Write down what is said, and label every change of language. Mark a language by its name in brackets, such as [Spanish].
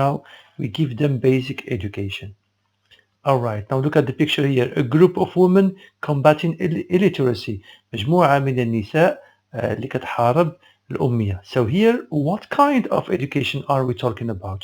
[English] Now we give them basic education. Alright, now look at the picture here. A group of women combating illiteracy. [Arabic] مجموعة من النساء اللي كتحارب الأمية. [English] So here, what kind of education are we talking about?